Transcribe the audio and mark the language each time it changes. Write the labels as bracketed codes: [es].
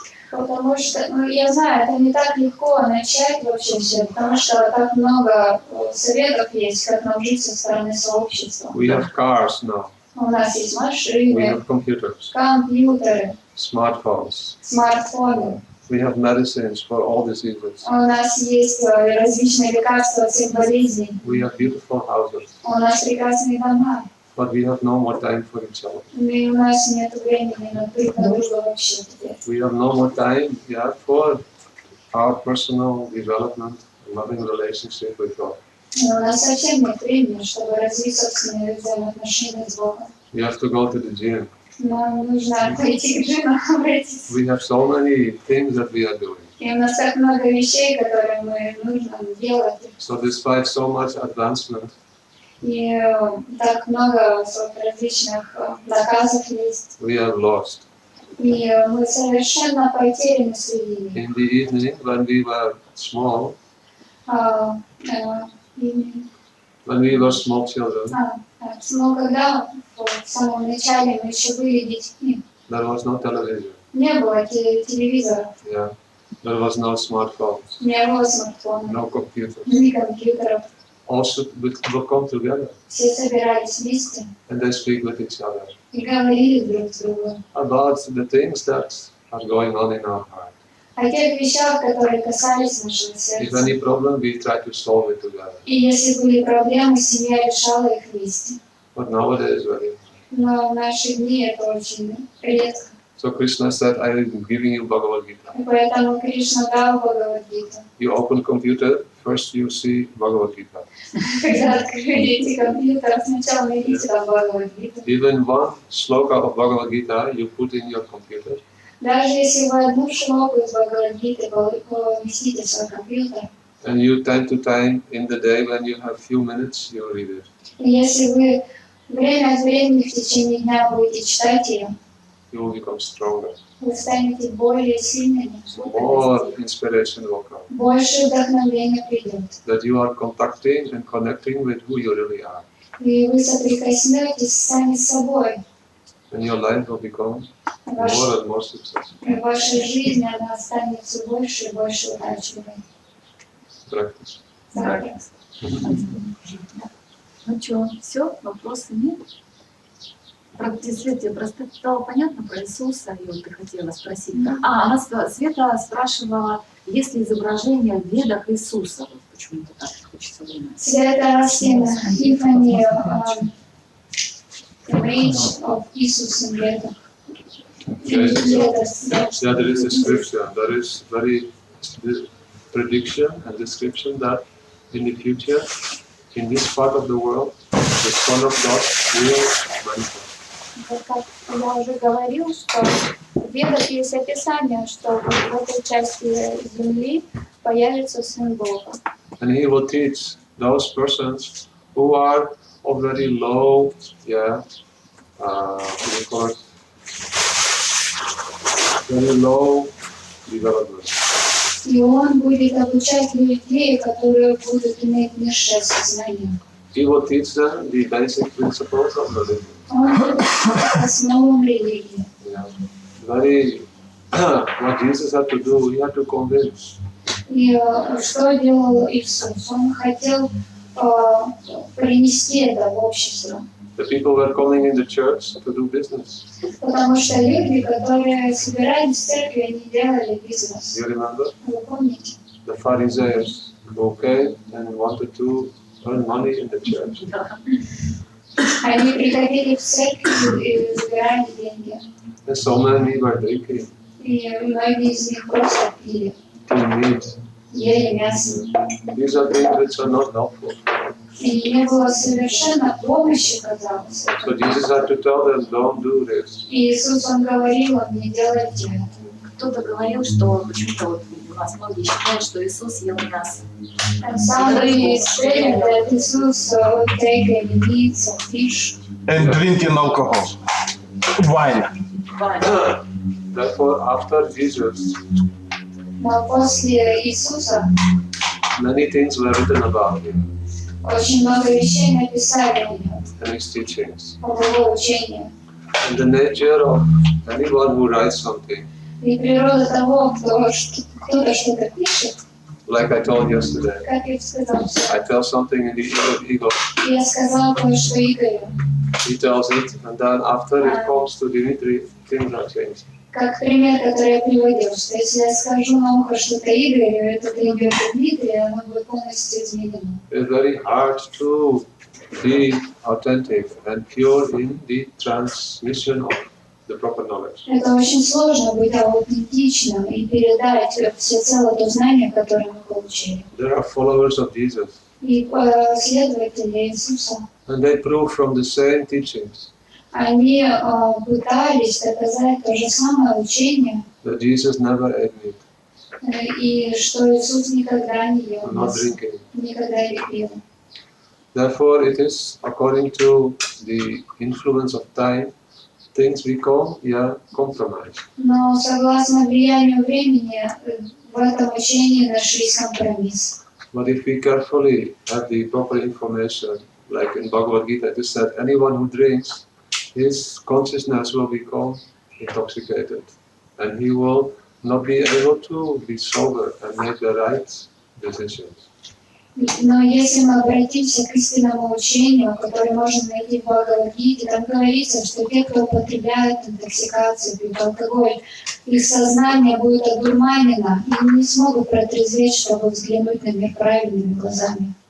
[ru] Потому что, ну, я знаю, это не так легко начать вообще все, потому что так много советов есть, как нам жить со стороны сообщества. [en] We have cars now. [ru] У нас есть [en] We [ru] машины, [en] have computers, [ru] компьютеры, [en] smartphones. [ru] смартфоны. [en] We have medicines for all diseases. [ru] У нас есть различные лекарства от всех болезней. [en] We have beautiful houses. [ru] У нас прекрасные дома. [en] But we have no more time for each other. [ru] И у нас нет времени на дружбу вообще теперь. [en] We have no more time for our personal development, loving relationship with God. [ru] И у нас совсем нет времени, чтобы развить собственные взаимоотношения с Богом. [en] We have to go to the gym. [ru] Нам нужно пойти к джиму, обратиться. [en] We have so many things that we are doing. [ru] И у нас так много вещей, которые мы нужно делать. [en] So despite so much advancement, [ru] И так много различных заказов есть. [en] we are lost. [ru] И мы совершенно потеряны среди них. [en] In the evening, when we were small, when we were small children, [ru] Но когда в самом начале мы еще были детьми, [en] there was no television. [ru] не было телевизоров, Yeah. [en] There was no smartphones, [ru] не было смартфонов, [en] no computers. [ru] ни компьютеров. [en] All would come together [ru] Все собирались вместе [en] and they speak with each other [ru] и говорили друг с другом [en] about the things that are going on in our heart. [ru] о тех вещах, которые касались нашего [en] If [ru] сердца. [en] any problem, we try to solve it together. [ru] И если были проблемы, семья решала их вместе. [en] But nowadays, [ru] Но в наши дни это очень редко. [en] so Krishna said, I am giving you Bhagavad Gita. [ru] И поэтому Кришна дал Бхагавад-гиту. [en] You open computer, first you see Bhagavad Gita. [ru] Когда открыли компьютер, сначала найдите там Бхагавад-гиту. [en] Even one sloka of Bhagavad Gita you put in your computer, [ru] Даже если вы одну шлоку из Бхагавад-гиты поместите в свой компьютер, [en] and you time to time in the day when you have few minutes, you read it. [ru] и если вы время от времени в течение дня будете читать ее, [en] You will become stronger. [ru] вы станете более сильными, [en] More inspiration will come. [ru] больше вдохновения придет. [en] That you are contacting and connecting with who you really are. [ru] И вы соприкоснетесь сами с собой. [en] And your life will become more and more successful. [ru] И ваша жизнь, она станет все больше и больше удачливой. [en] Practice. [ru] Ну что, все, вопросы нет? Света, просто стало понятно про Иисуса, и вот ты хотела спросить. Она Света спрашивала, есть ли изображение в ведах Иисуса? Вот почему-то так хочется думать. [en] Света asking if any image of Jesus in Vedas. Yeah, there is a scripture. There is very prediction and description that in the future, in this part of the world, the Son of God will manifest. [ru] Вот как я уже говорил, что в Ведах есть описание, что в этой части Земли появится Сын Бога. [en] And he will teach those persons who are of very low, what do you call it? Very low development. [ru] И он будет обучать людей, которые будут иметь низшее сознание. [en] He will teach them the basic principles of religion. [ru] Он будет основам религии. Yeah. [en] Very, what Jesus had to do, he had to convince. [ru] И что делал Иисус? Он хотел принести это в общество. [en] The people were coming in the church to do business. [ru] Потому что люди, которые собирались в церкви, они делали бизнес. [en] You remember? [ru] Вы помните? [en] The Pharisees who came and wanted to earn money in the church. [ru] Они приходили в церковь и забирали деньги. [en] And so many were drinking, [ru] И многие из них просто пили, [en] eating meat. [ru] ели мясо. [en] These are things which are not helpful. [ru] И не было совершенно помощи, казалось. [en] So Jesus had to tell them, don't do this. [ru] И Иисус, Он говорил, Он не делайте это. Кто-то говорил, что почему-то вот у нас многие считают, что Иисус ел мясо. [en] And somebody said that Jesus would take any meats or fish. And drinking alcohol. Wine. Therefore, after Jesus, [ru] Но после Иисуса [en] many things were written about him [ru] очень много вещей написали о Нем, [en] and his teachings. [ru] о Его учении. [en] And the nature of anyone who writes something, [ru] И природа того, кто-то что-то пишет, [en] like I told yesterday, [ru] как я сказал, [en] I tell something in the ear of ego, [ru] я сказала кое-что Игорю, [en] he tells it, and then after it comes to Dimitri, things are changed. [ru] как пример, который я приводил, что если я скажу на ухо что-то Игорю, это идет к Дмитрию, оно будет полностью изменено. [en] It's very hard to be authentic and pure in the transmission of the proper knowledge. [ru] Это очень сложно быть аутентичным и передать всецело то знание, которое мы получили. [en] There are followers of Jesus, [ru] И последователи Иисуса, [en] and they prove from the same teachings [ru] они пытались доказать то же самое учение, [en] that Jesus never ate meat. [ru] И что Иисус никогда не ел [en] not [ru] мясо, [en] drinking. [ru] никогда не пил. [en] Therefore, it is according to the influence of time, things we call compromise. [ru] Но согласно влиянию времени, в этом учении нашлись компромисс. [en] But if we carefully have the proper information, like in Bhagavad Gita, it is said, anyone who drinks, his consciousness will become intoxicated, and he will not be able to be sober and make the right decisions. [ru] Но если мы обратимся к истинному учению, которое можно найти в Бхагавад-гите, там говорится, что те, кто употребляет интоксикацию, пьют алкоголь, их сознание будет одурманено, и они не смогут протрезветь, чтобы взглянуть на мир правильными глазами.